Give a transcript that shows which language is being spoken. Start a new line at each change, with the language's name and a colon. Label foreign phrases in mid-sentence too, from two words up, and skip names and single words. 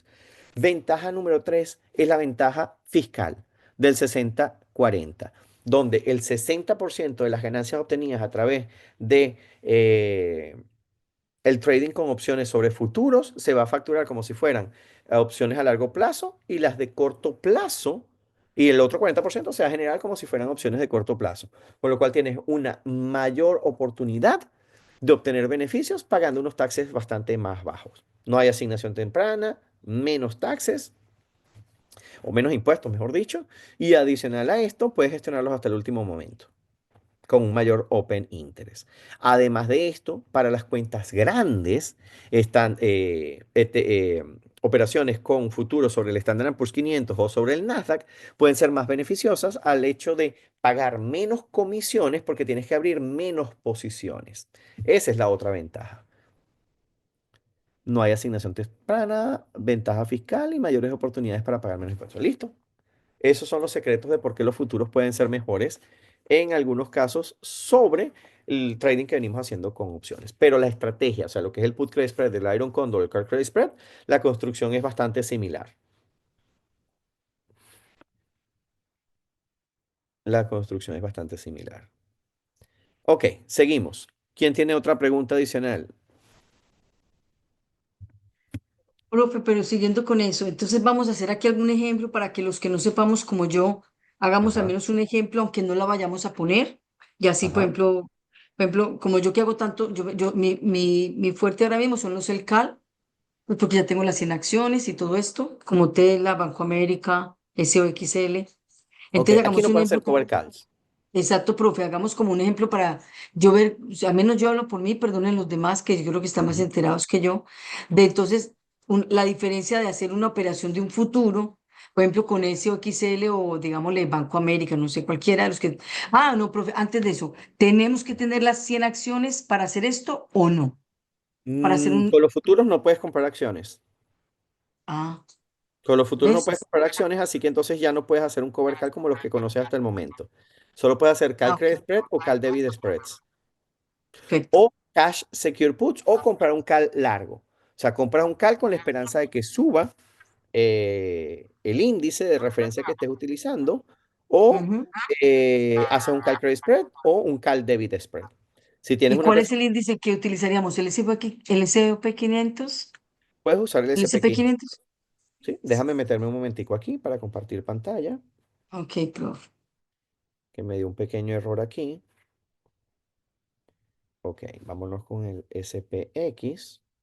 Spanish: Ventaja número 3 es la ventaja fiscal del 60-40, donde el 60% de las ganancias obtenidas a través de el trading con opciones sobre futuros se va a facturar como si fueran opciones a largo plazo y las de corto plazo, y el otro 40% se va a generar como si fueran opciones de corto plazo, con lo cual tienes una mayor oportunidad de obtener beneficios pagando unos taxes bastante más bajos. No hay asignación temprana, menos taxes o menos impuestos, mejor dicho, y adicional a esto puedes gestionarlos hasta el último momento con un mayor
English: open interest.
Spanish: Además de esto, para las cuentas grandes están operaciones con futuros sobre el Standard Poor's 500 o sobre el Nasdaq pueden ser más beneficiosas al hecho de pagar menos comisiones porque tienes que abrir menos posiciones. Esa es la otra ventaja. No hay asignación temprana, ventaja fiscal y mayores oportunidades para pagar menos impuestos. ¿Listo? Esos son los secretos de por qué los futuros pueden ser mejores en algunos casos sobre el trading que venimos haciendo con opciones. Pero la estrategia, o sea, lo que es el
English: put credit spread, el Iron Condor, el Call Credit Spread,
Spanish: la construcción es bastante similar. La construcción es bastante similar. Ok, seguimos. ¿Quién tiene otra pregunta adicional? Profe, pero siguiendo con eso, entonces vamos a hacer aquí algún ejemplo para que los que no sepamos como yo, hagamos al Ajá, menos un ejemplo, aunque no la vayamos a poner. Y así, ajá. por ejemplo, como yo que hago tanto, mi fuerte ahora mismo son los CELCAL, pues porque ya tengo las 100 acciones y todo esto, como Tela, Banco América, SOXL. Ok, Entonces aquí hagamos no un pueden ejemplo hacer
English: cover calls.
Spanish: exacto, profe, hagamos como un ejemplo para yo ver, o sea, al menos yo hablo por mí, perdonen los demás, que yo creo que están más Ujú. enterados que yo, de entonces la diferencia de hacer una operación de un futuro, por ejemplo, con SOXL o digámosle Banco América, no sé, cualquiera de los que... Ah, no, profe, antes de eso, ¿tenemos que tener las 100 acciones para hacer esto o no? Para hacer un... Con los futuros no puedes comprar acciones. Ah, Con los futuros no puedes ¿ves? comprar acciones, así que entonces ya no puedes hacer un
English: cover call
Spanish: como los que conoces hasta el momento. Solo puedes hacer Ah, call ok,
English: credit spread o call debit spreads.
Spanish: perfecto. O
English: cash secure puts
Spanish: o comprar un call largo. O sea, compras un call con la esperanza de que suba el índice de referencia que estés utilizando o Ujú. haces un
English: call credit spread
Spanish: o un
English: call debit spread.
Spanish: Si tienes ¿Y una cuál es persona, el índice que utilizaríamos? ¿El S&P 500? puedes usar el ¿El SP S&P 500. 500? ¿Sí? Déjame meterme un momentico aquí para compartir pantalla, Ok, profe. que me dio un pequeño error aquí. Ok, vámonos con el SPX.